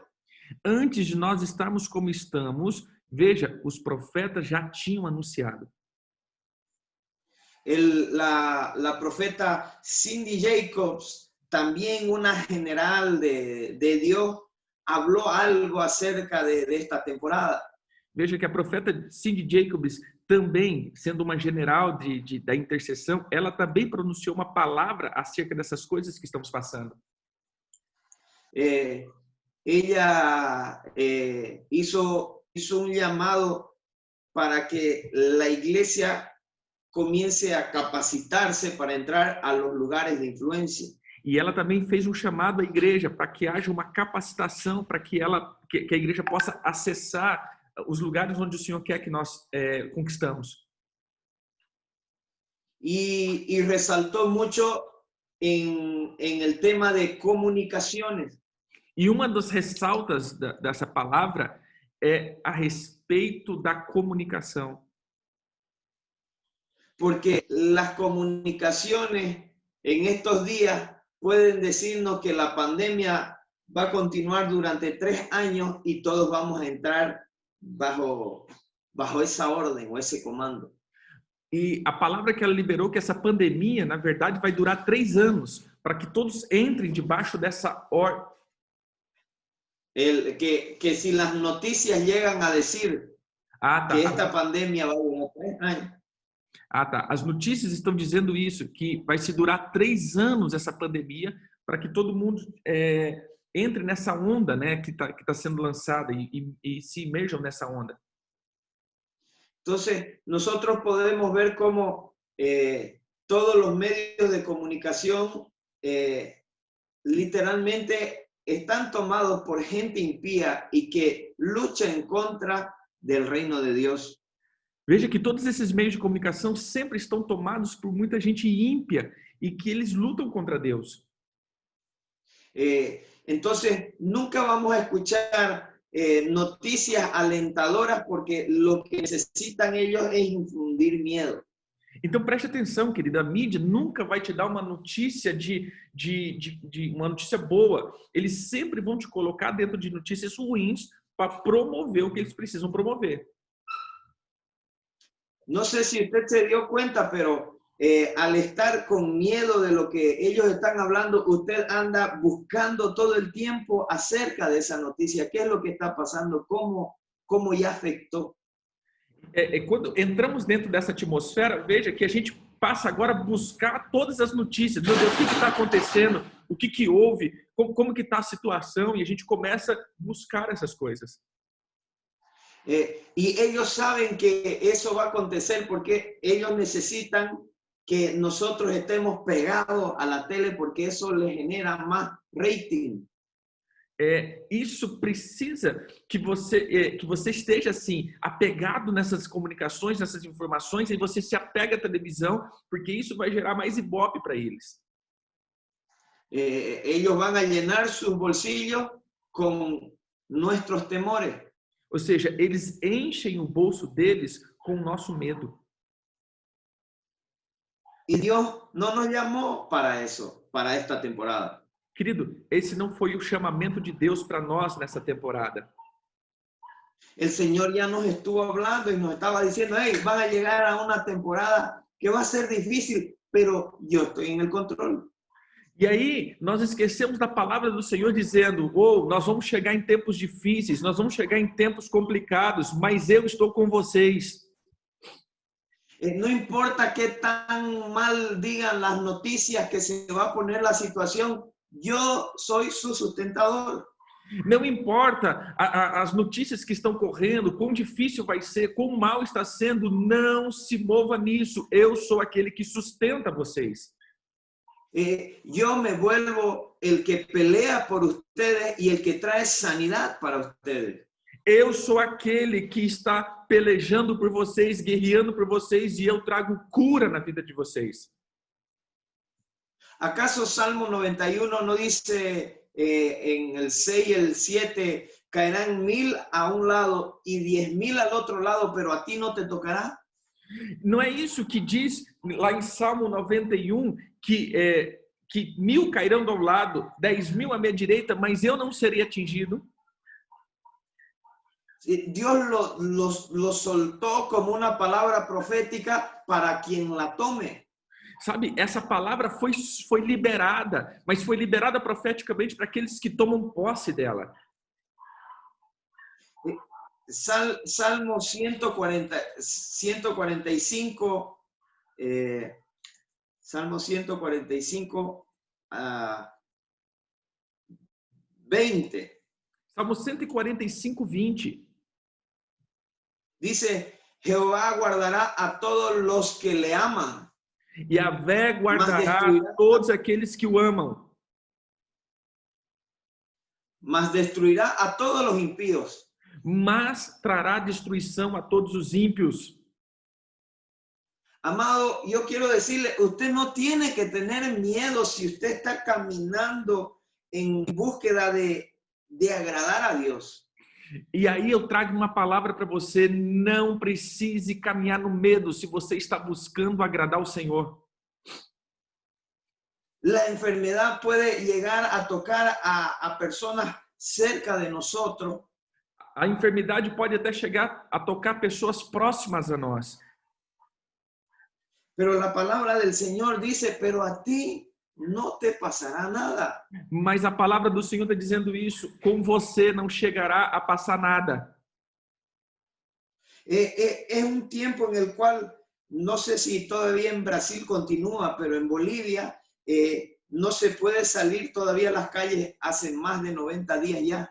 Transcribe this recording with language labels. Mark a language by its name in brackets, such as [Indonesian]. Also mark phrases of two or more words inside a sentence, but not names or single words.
[Portuguese] Antes de nós estarmos como estamos, veja, os profetas já tinham anunciado. [Spanish] La profeta Cindy Jacobs, también una general de Dios, habló algo acerca de esta temporada. [Portuguese] Veja que a profeta Cindy Jacobs, também sendo uma general da intercessão, ela também pronunciou uma palavra acerca dessas coisas que estamos passando. [Spanish] Ella hizo un llamado para que la iglesia comience a capacitarse para entrar a los lugares de influencia. [Portuguese] E ela também fez um chamado à igreja para que haja uma capacitação para que a igreja possa acessar os lugares onde o Senhor quer que nós conquistamos. [Spanish] Y resaltó mucho en el tema de comunicaciones. [Portuguese] E uma das ressaltas dessa palavra é a respeito da comunicação. [Spanish] Porque las comunicaciones en estos días pueden decirnos que la pandemia va a continuar durante 3 años y todos vamos a entrar bajo esa orden o ese comando. [Portuguese] E a palavra que ela liberou, que essa pandemia, na verdade, vai durar 3 anos, para que todos entrem debaixo dessa ordem. [Spanish] Que si las noticias llegan a decir que esta pandemia va a durar 3 años. [Portuguese] As notícias estão dizendo isso, que vai se durar 3 anos essa pandemia, para que todo mundo entre nessa onda, né, que tá sendo lançada e se imerjam nessa onda. [Spanish] Entonces, nosotros podemos ver cómo todos los medios de comunicación literalmente están tomados por gente impía y que lucha en contra del reino de Dios. [Portuguese] Veja que todos esses meios de comunicação sempre estão tomados por muita gente ímpia e que eles lutam contra Deus. [Spanish] Entonces, nunca vamos a escuchar noticias alentadoras porque lo que necesitan ellos es infundir miedo. [Portuguese] Então preste atenção, querida, a mídia nunca vai te dar uma notícia uma notícia boa. Eles sempre vão te colocar dentro de notícias ruins para promover o que eles precisam promover. [Spanish] No sé si usted se dio cuenta, pero al estar con miedo de lo que ellos están hablando, usted anda buscando todo el tiempo acerca de esa noticia. ¿Qué es lo que está pasando? ¿Cómo ya afectó? [Portuguese] Quando entramos dentro dessa atmosfera, veja que a gente passa agora a buscar todas as notícias. Meu Deus, o que está acontecendo? O que houve? Como que está a situação? E a gente começa a buscar essas coisas. [Spanish] Y ellos saben que eso va a acontecer porque ellos necesitan que nosotros estemos pegados a la tele porque eso les genera más rating. [Portuguese] Isso precisa que você esteja assim apegado nessas comunicações, nessas informações, e você se apega à televisão, porque isso vai gerar mais ibope para eles. [Spanish] Ellos van a llenar sus bolsillos con nuestros temores. [Portuguese] Ou seja, eles enchem o bolso deles com o nosso medo. [Spanish] Y Dios no nos llamó para eso, para esta temporada. [Portuguese] Querido, esse não foi o chamamento de Deus para nós nessa temporada. [Spanish] El Señor ya nos estuvo hablando y nos estaba diciendo, hey, van a llegar a una temporada que va a ser difícil, pero yo estoy en el control. [Portuguese] E aí, nós esquecemos da palavra do Senhor dizendo, nós vamos chegar em tempos difíceis, nós vamos chegar em tempos complicados, mas eu estou com vocês. [Spanish] No importa qué tan mal digan las noticias que se va a poner la situación, yo soy su sustentador. [Portuguese] Não importa as notícias que estão correndo, quão difícil vai ser, quão mal está sendo, não se mova nisso. Eu sou aquele que sustenta vocês. [Spanish] Yo me vuelvo el que pelea por ustedes y el que trae sanidad para ustedes. [Portuguese] Eu sou aquele que está pelejando por vocês, guerreando por vocês, e eu trago cura na vida de vocês. [Spanish] ¿Acaso Salmo 91 no dice en el 6 y el 7, caerán 1000 a un lado y 10,000 al otro lado, pero a ti no te tocará? [Portuguese] Não é isso que diz lá em Salmo 91, que 1000 cairão do lado, 10,000 à minha direita, mas eu não serei atingido? [Spanish] Dios lo soltó como una palabra profética para quien la tome. [Portuguese] Sabe, essa palavra foi liberada, mas foi liberada profeticamente para aqueles que tomam posse dela. [Spanish] Salmo 145, Salmo 145, 20. [Portuguese] Salmo 145, 20. [Spanish] Dice, Jehová guardará a todos los que le aman, Yahvé guardará destruirá. [Portuguese] todos aqueles que o amam, [Spanish] mas destruirá a todos los impíos. [Portuguese] mas trará destruição a todos os ímpios. [Spanish] Amado, yo quiero decirle, usted no tiene que tener miedo si usted está caminando en búsqueda de agradar a Dios. [Portuguese] E aí eu trago uma palavra para você: não precise caminhar no medo se você está buscando agradar o Senhor. [Spanish] La enfermedad puede llegar a tocar a personas cerca de nosotros. [Portuguese] A enfermidade pode até chegar a tocar pessoas próximas a nós. [Spanish] Pero la palabra del Señor dice, pero a ti no te pasará nada. [Portuguese] Mas a palavra do Senhor está dizendo isso: com você não chegará a passar nada. [Spanish] Es un tiempo en el cual, no sé si todavía en Brasil continúa, pero en Bolivia no se puede salir todavía a las calles hace más de 90 días ya.